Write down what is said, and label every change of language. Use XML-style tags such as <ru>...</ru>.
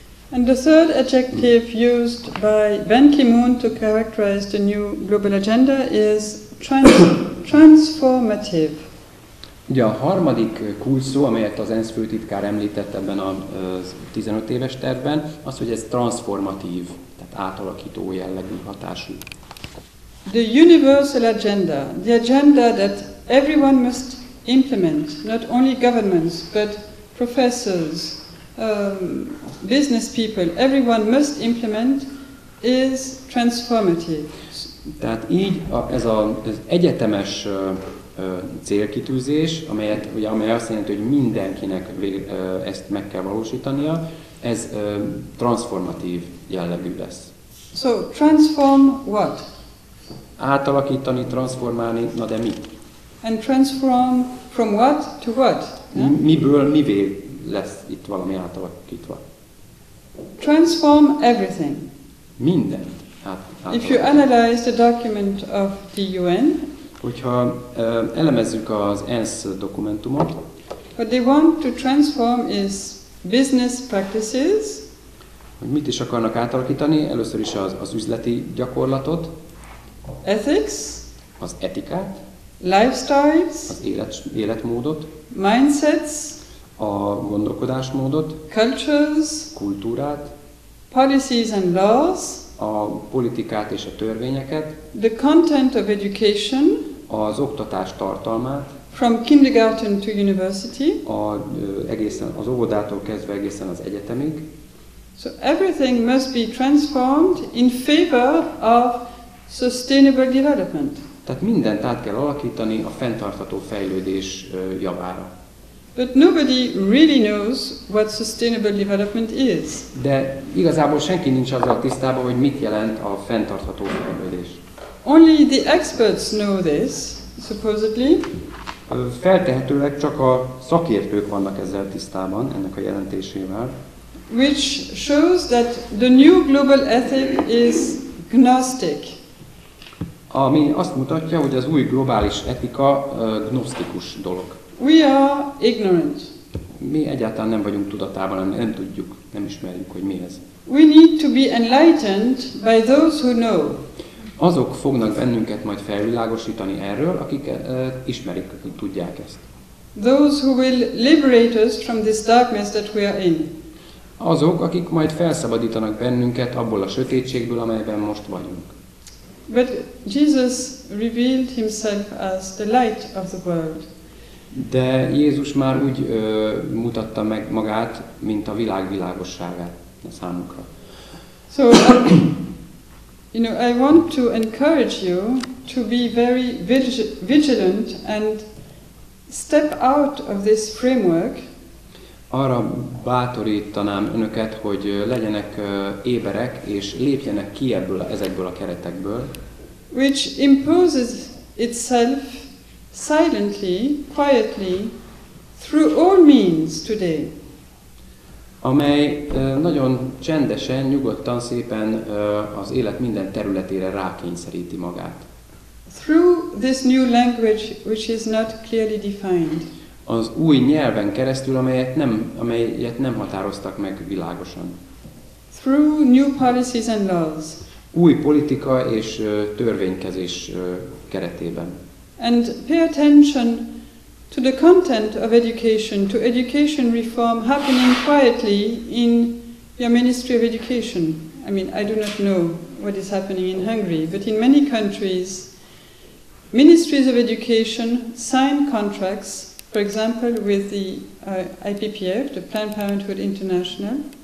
<en>And the third adjective used by Ban Ki-moon to characterize the new global agenda is transformative.</en> <hu>Ugye a harmadik kulcsszó, amelyet az ENSZ főtitkár említett ebben a 15 éves tervben, az, hogy ez transformatív, tehát átalakító jellegű hatású.</hu> <en>The universal agenda, the agenda that everyone must implement, not only governments, but professors, business people, everyone must implement, is transformative.</en> <hu>Tehát így ez az egyetemes célkitűzés, amely azt jelenti, hogy mindenkinek ezt meg kell valósítania, ez transformatív jellegű lesz.</hu> <en>So, transform what?</en> <hu>Átalakítani, transformálni, na de mit?</hu> <en>And transform from what to what?</en> <hu>Miből mivé lesz itt valami átalakítva.</hu> <en>Transform everything.</en> <hu>Mindent</hu> <en>If you analyze the document of the UN,</en> <hu>hogyha elemezzük az ENSZ dokumentumot,</hu> <en>what they want to transform is business practices,</en> <hu>hogy mit is akarnak átalakítani, először is az üzleti gyakorlatot,</hu> <en>ethics,</en> <hu>az etikát,</hu> <en>lifestyles,</en> <hu>az életmódot,</hu> <en>mindsets,</en> <hu>a gondolkodásmódot,</hu> <en>cultures,</en> <hu>kultúrát,</hu> <en>policies and laws,</en> <hu>a politikát és a törvényeket,</hu> <en>the content of education,</en> <hu>az oktatás tartalmát,</hu> <en>from kindergarten to university.</en> <hu>Egészen az óvodától kezdve egészen az egyetemig.</hu> <en>So everything must be transformed in favor of sustainable development.</en> <hu>Tehát mindent át kell alakítani a fenntartható fejlődés javára.</hu> <en>But nobody really knows what sustainable development is.</en> <hu>De igazából senki nincs azzal tisztában, hogy mit jelent a fenntartható fejlődés.</hu> <en>Only the experts know this, supposedly.</en> <hu>Feltehetőleg csak a szakértők vannak ezzel tisztában, ennek a jelentésével.</hu> <en>Which shows that the new global ethic is gnostic.</en> <hu>Ami azt mutatja, hogy az új globális etika gnosztikus dolog.</hu> <en>We are ignorant.</en> <hu>Mi egyáltalán nem vagyunk tudatában, nem tudjuk, nem ismerjük, hogy mi ez.</hu> <en>We need to be enlightened by those who know.</en> <hu>Azok fognak bennünket majd felvilágosítani erről, akik ismerik, tudják ezt.</hu> <en>Those who will liberate us from this darkness that we are in.</en> <hu>Azok, akik majd felszabadítanak bennünket abból a sötétségből, amelyben most vagyunk.</hu> <en>But Jesus revealed himself as the light of the world.</en> <hu>De Jézus már úgy mutatta meg magát, mint a világ világosságát a számukra.</hu> <en>So, I want to encourage you to be very vigilant and step out of this framework.</en> <hu>Arra bátorítanám önöket, hogy legyenek éberek és lépjenek ki ezekből a keretekből,</hu> <en>which imposes itself silently, quietly, through all means today.</en> <hu>Amely nagyon csendesen, nyugodtan, szépen az élet minden területére rákényszeríti magát.</hu> <en>Through this new language which is not clearly defined.</en> <hu>Az új nyelven keresztül, amelyet nem határoztak meg világosan.</hu> <en>Through new policies and laws.</en> <hu>Új politika és törvénykezés keretében.</hu> <en>And pay attention to the content of education, to education reform happening quietly in your Ministry of Education. I mean, I do not know what is happening in Hungary, but in many countries, ministries of education sign contracts, for example, with the IPPF, the Planned Parenthood International.</en>